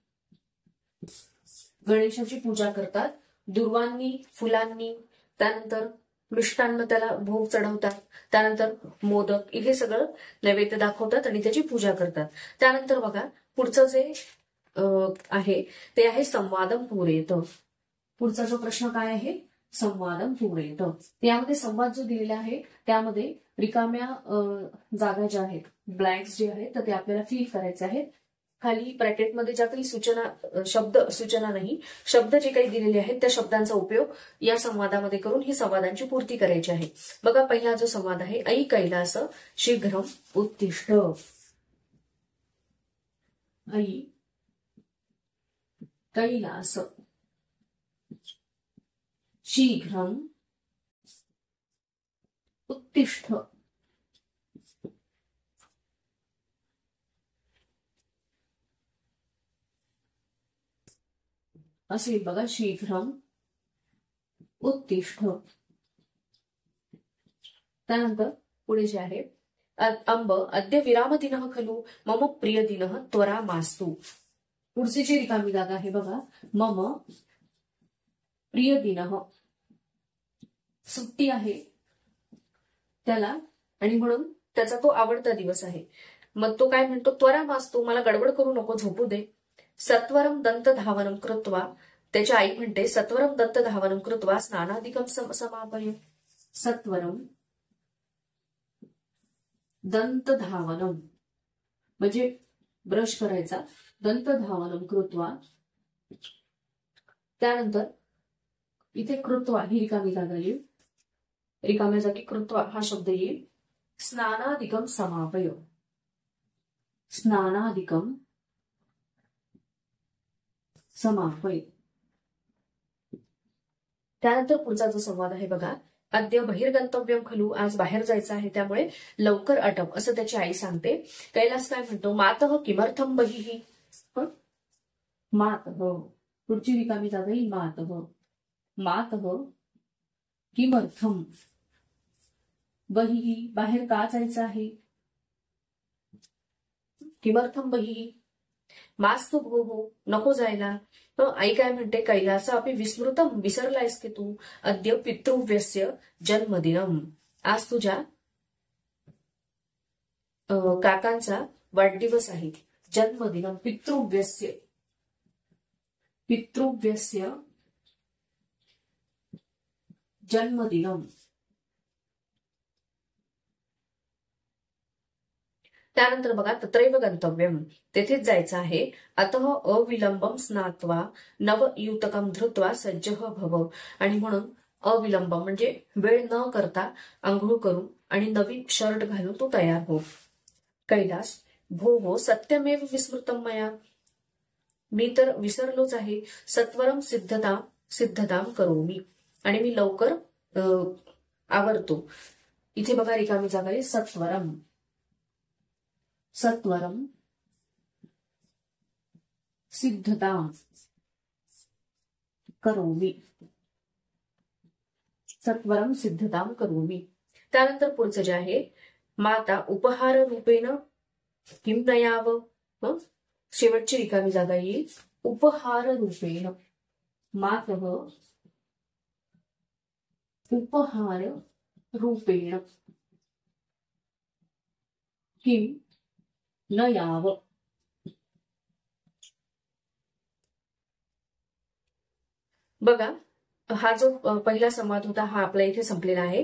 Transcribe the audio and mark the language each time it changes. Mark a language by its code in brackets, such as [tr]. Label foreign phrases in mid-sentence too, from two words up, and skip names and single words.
[mr] गणेशाची पूजा करतात. दुर्वांनी, फुलांनी, त्यानंतर मिष्टान्न त्याला भोग चढवतात, त्यानंतर मोदक, इथे सगळं नैवेद्य दाखवतात आणि त्याची पूजा करतात. त्यानंतर बघा, पुढचं जे आहे ते आहे संवादम पूरयेत. पुढचा जो प्रश्न काय आहे, संवादम पूरयेत. यामध्ये संवाद जो दिलेला आहे त्यामध्ये रिकाम्या जागा ज्या आहेत, ब्लँक्स जे आहेत, तर ते आपल्याला फिल करायचे आहेत. खाली ब्रॅकेटमध्ये ज्या काही शब्द जे काही दिलेले आहेत त्या शब्दांचा उपयोग या संवादामध्ये करून ही संवादांची पूर्ती करायची आहे. बघा, पहिला जो संवाद आहे, [sa] ऐ कैलास शीघ्रम उत्तिष्ठ. ऐ कैलास शीघ्रम उत्तिष्ठ. [mr] असे बघा, [sa] शीघ्रम उत्तिष्ठ. [mr] त्यानंतर पुढे जे आहे, [sa] अंब अद्य विरामदिनः खलु मम प्रियदिनः त्वरा मास्तु. [mr] पुढची जी रिकामी जागा आहे बघा, [sa] मम प्रियदिनः, [mr] सुट्टी आहे त्याला आणि म्हणून त्याचा तो आवडता दिवस आहे. मग तो काय म्हणतो, [sa] त्वरा मास्तु, [mr] मला गडबड करू नको, झोपू दे. [sa] सत्वरम दंत धावनम कृत्वा, [mr] त्याची आई म्हणते [sa] सत्वरम दंत धावनम कृत्वा स्नानादिकम समापय. सत्वरम दंत धावनम [mr] म्हणजे ब्रश करायचा, [sa] दंत धावनम कृत्वा. [mr] त्यानंतर इथे कृत्वा ही रिकामी जागा येईल, रिकाम्या जागी कृत्वा हा शब्द येईल. [sa] स्नानादिकं समापय, स्नानादिकं समापय. [mr] त्यानंतर पुढचा जो संवाद आहे बघा, [sa] अद्य बहिर्गंतव्यम खलू, [mr] आज बाहेर जायचं आहे त्यामुळे लवकर आटप, असं त्याची आई सांगते. कैलास काय म्हणतो, [sa] मातः किमर्थम बहिः, मातः, [mr] पुढची रिकामी जागा ही [sa] मातः, मातः किमर्थम बहिः, [mr] बाहेर का जायचं आहे, [sa] किमर्थम बहिः, मास्तु भोः, [mr] नको जायला. आई काय म्हणते, [sa] कैलासा अपि विस्मृतम, [mr] विसरलायस की तू, [sa] अद्य पितृव्यस्य जन्मदिनम, [mr] आज तुझ्या काकांचा वाढदिवस आहे. [sa] जन्मदिनम, पितृव्यस्य, पितृव्यस्य जन्मदिनम. [mr] त्यानंतर बघा, [sa] तत्रैव गंतव्यम, [mr] तेथेच जायचं आहे. [sa] अतः अविलंबम स्नात्वा नवयुतकम धृत्वा सज्जः भव, [mr] आणि म्हणून अविलंबम म्हणजे वेळ न करता आंघोळ करून आणि नवीन शर्ट घालून तो तयार हो. कैलास, [sa] भो सत्यमेव विस्मृतम मया, [mr] मी तर विसरलोच आहे. [sa] सत्वरम सिद्धताम करोमी, [mr] आणि मी लवकर आवरतो. इथे बघा रिकामी जागा आहे, [sa] सत्वरम, सत्वरम सिद्धताम करोमी, सत्वरम सिद्धताम करोमी. [mr] त्यानंतर पुढचं जे आहे, [sa] माता उपहार रूपेण किम नयाव, [mr] शेवटची रिकामी जागा येईल, [sa] उपहार रूपेण, मातः उपहार रूपेण किम न याव. [mr] बघा, हा जो पहिला संवाद होता हा आपल्या इथे संपलेला आहे.